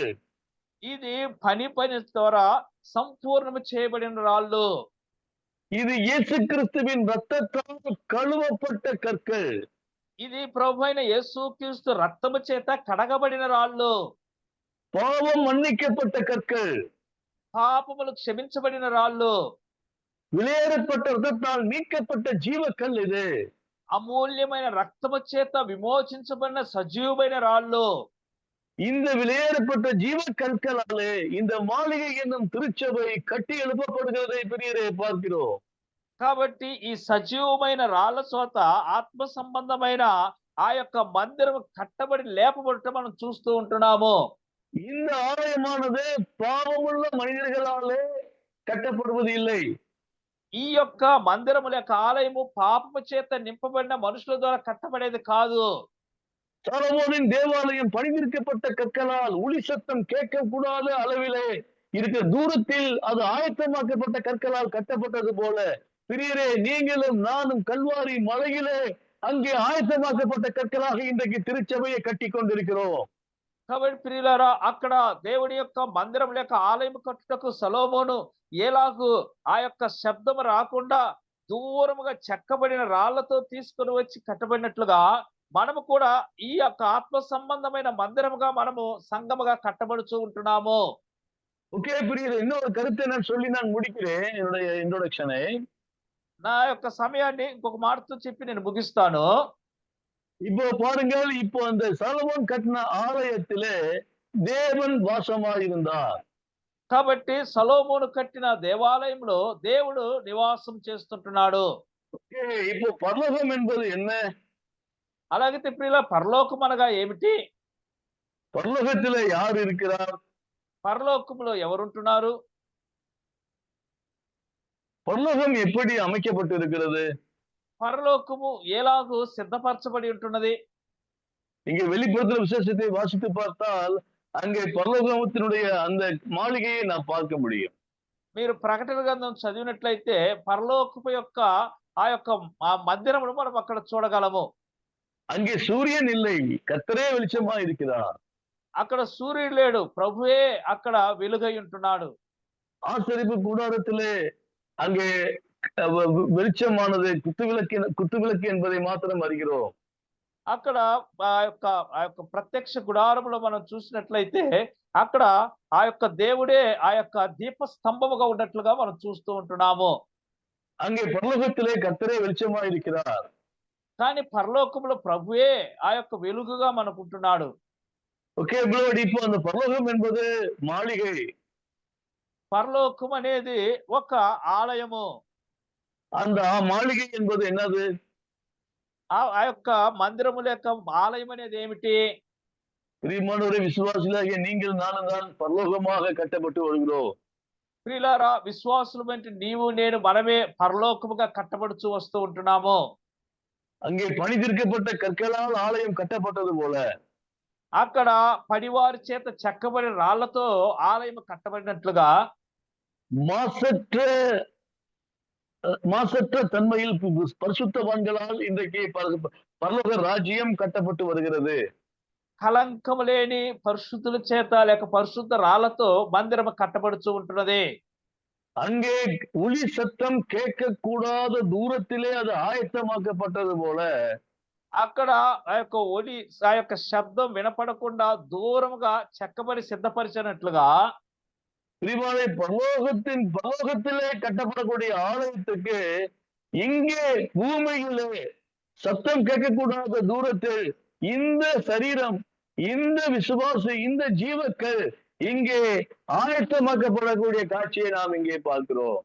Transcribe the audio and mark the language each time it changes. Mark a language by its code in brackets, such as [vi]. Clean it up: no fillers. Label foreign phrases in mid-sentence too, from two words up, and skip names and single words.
[te] ఇది పని ద్వారా సంపూర్ణము చేయబడిన రాళ్ళు. [ta] இது இயேசு கிறிஸ்துவின் ரத்தத்தால் கழுவப்பட்ட கற்கள். [te] ఇది ప్రభువైన యేసుక్రీస్తు రక్తము చేత కడగబడిన రాళ్ళు. [ta] பாவம் மன்னிக்கப்பட்ட கற்கள். [te] పాపములు క్షమించబడిన రాళ్ళు. [ta] விலையேறப்பட்ட ரத்தத்தால் மீட்கப்பட்ட ஜீவக்கல் இது. [te] అమూల్యమైన రక్తము చేత విమోచించబడిన సజీవమైన రాళ్ళు. [ta] இந்த விலையேறப்பட்ட ஜீவக்கற்களாலே இந்த மாளிகை என்னும் திருச்சபை கட்டி எழுப்பப்படுகிறதை பெரியரே பார்க்கிறோம். [te] కాబట్టి ఈ సజీవమైన రాళ్ల చోత ఆత్మ సంబంధమైన ఆ యొక్క మందిరం కట్టబడి లేపబడటం మనం చూస్తూ ఉంటున్నాము. [ta] இந்த ஆலயமானது பாவமுள்ள மனிதர்களாலே கட்டப்படுவது இல்லை. [te] ఈ యొక్క మందిరము లేక ఆలయము పాపము చేత నింపబడిన మనుషుల ద్వారా కట్టబడేది కాదు. [ta] சாலமோனின் தேவாலயம் பணிந்திருக்கப்பட்ட கற்களால் ஒளி சத்தம் கேட்கக்கூடாத அளவிலே இருக்கிற தூரத்தில் அது ஆயத்தமாக்கப்பட்ட கற்களால் கட்டப்பட்டது போல பிரியரே, நீங்களும் நானும் கல்வாரி மலையிலே அங்கே ஆயத்தமாக்கப்பட்ட கற்களாக இன்றைக்கு திருச்சபையை கட்டி கொண்டிருக்கிறோம். [te] కాబట్టి ప్రియులారా, అక్కడ దేవుని యొక్క మందిరం లేక ఆలయం కట్టుటకు సొలొమోను ఎలాగూ ఆ యొక్క శబ్దము రాకుండా దూరముగా చెక్కబడిన రాళ్లతో తీసుకొని వచ్చి కట్టబడినట్లుగా మనము కూడా ఈ యొక్క ఆత్మ సంబంధమైన మందిరముగా మనము సంఘముగా కట్టబడుచూ ఉంటున్నాము. [ta] ஓகே பிரியர், இன்னொரு கருத்தை நான் சொல்லி நான் முடிக்கிறேன் என்னுடைய இன்ட்ரோடக்ஷனை. [te] నా యొక్క సమయాన్ని ఇంకొక మాటతో చెప్పి నేను ముగిస్తాను. [ta] இப்போ பாருங்கள், இப்போ அந்த சாலமோன் கட்டின ஆலயத்திலே தேவன் வாசமாயிருந்தார். [te] కాబట్టి సొలొమోను కట్టిన దేవాలయంలో దేవుడు నివాసం చేస్తుంటున్నాడు. [ta] ஓகே, இப்போ பரலோகம் என்பது என்ன? [te] అలాగైతే ప్రియుల పరలోకం అనగా ఏమిటి? [ta] பரலோகத்திலே யார் இருக்கிறார்? [te] పరలోకంలో ఎవరుంటున్నారు? [ta] பரலோகம் எப்படி அமைக்கப்பட்டிருக்கிறது? [te] పరలోకము ఎలాగూ సిద్ధపరచబడి ఉంటున్నది? [ta] இங்கே வெளிப்படுத்துற விசேஷத்தை வாசித்து பார்த்தால் அங்கே பரலோகத்தினுடைய அந்த மாளிகையை நாம் பார்க்க முடியும். [te] మీరు ప్రకటన గ్రంథం చదివినట్లయితే పరలోకపు యొక్క ఆ యొక్క మందిరమును మనం అక్కడ చూడగలము. [ta] அங்கே சூரியன் இல்லை, கர்த்தரே வெளிச்சமா இருக்கிறார். [te] అక్కడ సూర్యుడు లేడు, ప్రభువే అక్కడ వెలుగై ఉంటున్నాడు. [ta] ஆசரிப்பு கூடாரத்திலே அங்கே வெளிச்சமானது குத்துவிளக்கு என்பதை மாத்திரம் அறிகிறோம். [te] అక్కడ ఆ యొక్క ప్రత్యక్ష గుడారములో మనం చూసినట్లయితే అక్కడ ఆ యొక్క దేవుడే ఆ యొక్క దీప స్తంభముగా ఉన్నట్లుగా మనం చూస్తూ ఉంటున్నాము. [ta] அங்கே பரலோகத்திலே கர்த்தரே வெளிச்சமா இருக்கிறார். [te] కానీ పరలోకములో ప్రభువే ఆ యొక్క వెలుగుగా మనకుంటున్నాడు. [ta] ஓகே பிளோட், இப்போ அந்த பரலோகம் என்பது மாளிகை. [te] పరలోకం అనేది ఒక ఆలయము. [ta] அந்த மாளிகை என்பது என்னது? [te] ఆ యొక్క మందిరము లేక ఆలయం అనేది ఏమిటి? [ta] பிரியமானவரே, விசுவாசிகளாகிய நீங்கள் நானும் தான் பரலோகமாக கட்டப்பட்டு வருகிறோம். [te] ప్రియులారా, విశ్వాసులమైన నీవు నేను మనమే పరలోకముగా కట్టబడుచు వస్తూ ఉంటున్నాము. [ta] அங்கே பணி தீர்க்கப்பட்ட கற்களால் ஆலயம் கட்டப்பட்டது போல [te] అక్కడ పడివారి చేత చెక్కబడిన రాళ్లతో ఆలయం కట్టబడినట్లుగా [ta] மாசற்ற தன்மையில் பரிசுத்தவான்களால் இன்றைக்கு பரலோக ராஜ்யம் கட்டப்பட்டு வருகிறது. [te] కలంకము లేని పరిశుద్ధుల చేత లేక పరిశుద్ధ రాళ్లతో మందిరం కట్టబడుచు ఉంటున్నది. [ta] அங்கே ஒளி சத்தம் கேட்க கூடாத தூரத்திலே அது ஆயத்தமாக்கப்பட்டது போல [te] అక్కడ ఆ యొక్క ఒలి ఆ యొక్క శబ్దం వినపడకుండా దూరముగా చెక్కబడి సిద్ధపరిచినట్లుగా [ta] பரலோகத்திலே கட்டப்படக்கூடிய ஆலயத்துக்கு இங்கே பூமியிலே சத்தம் கேட்கக்கூடாத தூரத்தில் இந்த சரீரம், இந்த விசுவாசி, இந்த ஜீவக்கள் இங்கே ஆயத்தமாக்கப்படக்கூடிய காட்சியை நாம் இங்கே பார்க்கிறோம்.